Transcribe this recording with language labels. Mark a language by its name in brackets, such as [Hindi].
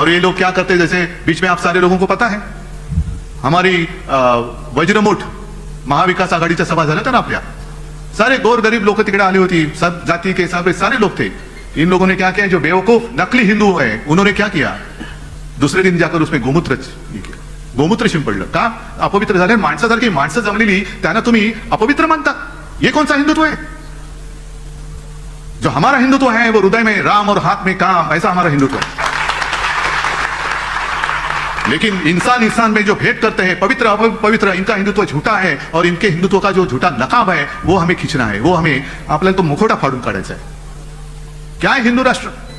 [Hindi] और ये लोग क्या करते हैं, जैसे बीच में आप सारे लोगों को पता है, हमारी वज्रमुठ महाविकास [Marathi] आघाडीच्या सभा झाल्या [Hindi] था ना आपल्या, सारे गोर गरीब लोग [Marathi] तिकडे आली होती, [Hindi] सब जाति के हिसाब से सारे लोग थे। इन लोगों ने क्या किया, जो बेवकूफ नकली हिंदू है उन्होंने क्या किया, दूसरे दिन जाकर उसमें गोमूत्र [Marathi] शिंपडलं का, अपवित्र झाले। माणसासारखी माणसं जमलेली त्यांना तुम्ही अपवित्र मानता, [Hindi] ये कौन सा हिंदुत्व है? जो हमारा हिंदुत्व है वो हृदय में राम और हाथ में काम, ऐसा हमारा हिंदुत्व है। लेकिन इंसान इंसान में जो भेद करते हैं, पवित्र अपवित्र, इनका हिंदुत्व झूठा है और इनके हिंदुत्व का जो झूठा नकाब है वो हमें खींचना है, वो हमें [Marathi] आपल्याला तो मुखोटा फाड़ून काढायचा [Hindi] है। क्या है हिंदू राष्ट्र?